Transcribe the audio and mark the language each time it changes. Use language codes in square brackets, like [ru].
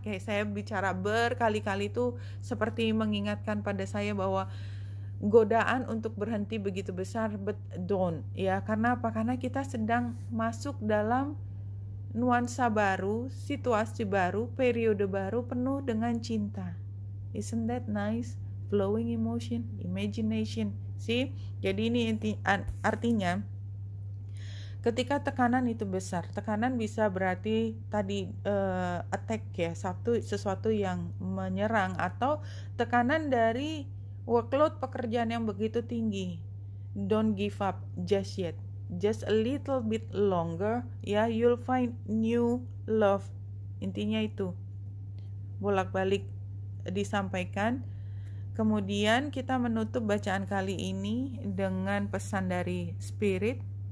[id] Kayak saya bicara berkali-kali itu seperti mengingatkan pada saya bahwa godaan untuk berhenti begitu besar, [en] but don't, [id] ya. Karena apa? Karena kita sedang masuk dalam nuansa baru, situasi baru, periode baru penuh dengan cinta. [en] Isn't that nice? Flowing emotion, imagination. See? [id] Jadi ini artinya ketika tekanan itu besar, tekanan bisa berarti tadi attack ya, sesuatu yang menyerang, atau tekanan dari workload pekerjaan yang begitu tinggi. [en] Don't give up just yet. Just a little bit longer, ya, you'll find new love. [id] Intinya itu. Bolak-balik disampaikan. Kemudian kita menutup bacaan kali ini dengan pesan dari Spirit.